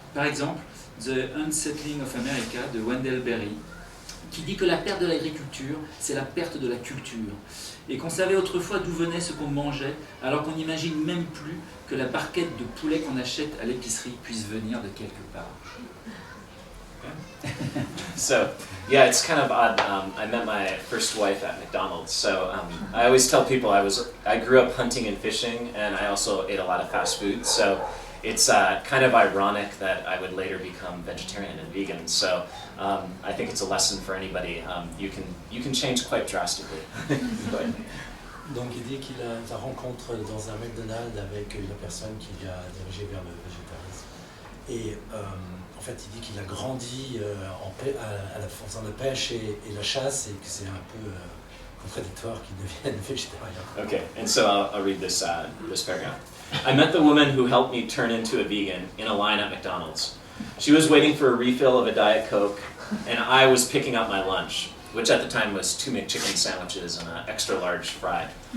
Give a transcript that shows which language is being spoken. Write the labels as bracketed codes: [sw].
[fr] Par exemple, The Unsettling of America de Wendell Berry, qui dit que la perte de l'agriculture, c'est la perte de la culture, et qu'on savait autrefois d'où venait ce qu'on mangeait, alors qu'on n'imagine même plus que la barquette de poulet qu'on achète à l'épicerie puisse venir de quelque part. [en] So, yeah, it's kind of odd. I met my first wife at McDonald's. So I always tell people I grew up hunting and fishing, and I also ate a lot of fast food. So it's kind of ironic that I would later become vegetarian and vegan. So I think it's a lesson for anybody. You can change quite drastically. [fr] Donc il dit qu'il a sa rencontre dans un McDonald's avec une personne qui l'a dirigé vers le végétarisme. Et en fait il dit qu'il a grandi en faisant la pêche et la chasse et que c'est un peu contradictoire qu'il devienne végétarien. [en] Okay, and so I'll read this paragraph. I met the woman who helped me turn into a vegan in a line at McDonald's. She was waiting for a refill of a Diet Coke, and I was picking up my lunch, which at the time was 2 McChicken sandwiches and an extra large fry.